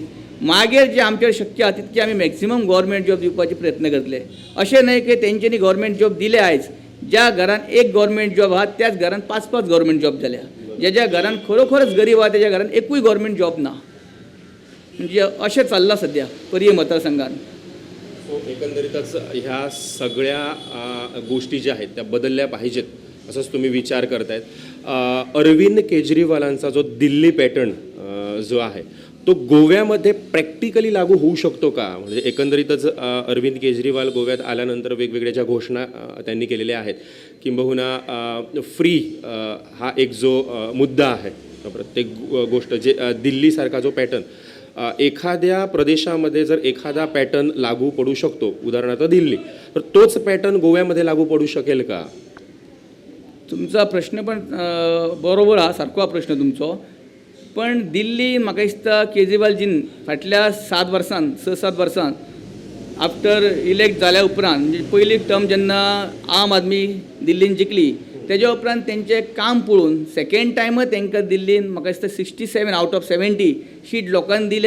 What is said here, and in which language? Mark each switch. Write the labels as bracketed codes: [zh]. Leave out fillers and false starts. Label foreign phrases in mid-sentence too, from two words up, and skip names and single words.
[kok] मागीर जे आमचे शक्य आहा तितके आमी [en] maximum government job [kok] दिवपाचे प्रयत्न करतले. अशें न्हय की तेंच्यांनी [en] government job [kok] दिले आयज. ज्या घरांत 1 [en] government job [kok] आहा त्याच घरांत 5-5 गव्हर्मेंट जॉब जाल्या. ज्या घरांत खरोखरच गरीब आहा त्याच्या घरांत एकूय [en] government job [kok] ना. म्हणजे अशें चल्लां सद्या पर्याय मतदारसंघात. [mr] एकंदरीतच ह्या सगळ्या गोष्टी ज्या आहेत त्या बदलल्या पाहिजेत असंच तुम्ही विचार करतायत. अरविंद केजरीवालांचा जो दिल्ली पॅटर्न जो आहे तो गोव्यामध्ये प्रॅक्टिकली लागू होऊ शकतो का? म्हणजे एकंदरीतच अरविंद केजरीवाल गोव्यात आल्यानंतर वेगवेगळ्या ज्या घोषणा त्यांनी केलेल्या आहेत, किंबहुना फ्री हा एक जो मुद्दा आहे, प्रत्येक गोष्ट जे दिल्लीसारखा जो पॅटर्न, एखाद्या प्रदेशामध्ये जर एखादा पॅटर्न लागू पडू शकतो, उदाहरणार्थ दिल्ली, तर तोच पॅटर्न गोव्यामध्ये लागू पडू शकेल का? [kok] तुमचा प्रश्न पण बरोबर हा, सारको हा प्रश्न तुमचो. पण दिल्ली म्हाका दिसता केजरीवालजीन फाटल्या 6-7 वर्सांत [en] after elect [kok] जाल्या उपरांत, म्हणजे पयली टर्म जेन्ना आम आदमी दिल्लीन जिखली तेज्या उपरांत तेंचें काम पळोवन [en] second time [kok] तेंकां दिल्लीन म्हाका दिसता 67 [en] out of [kok] 70 सीट लोकांनी दिले.